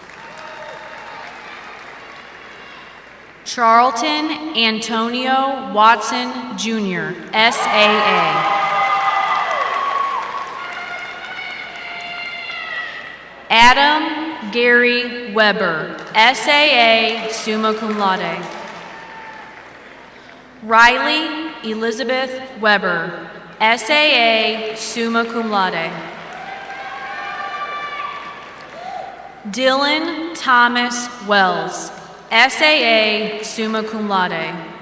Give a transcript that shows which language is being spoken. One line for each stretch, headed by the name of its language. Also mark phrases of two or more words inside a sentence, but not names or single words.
English: Charlton Antonio Watson, Jr., SAA. Adam Gary Weber, SAA,
Latin: summa cum laude.
English: Riley Elizabeth Weber, SAA,
Latin: summa cum laude.
English: Dylan Thomas Wells, SAA,
Latin: summa cum laude.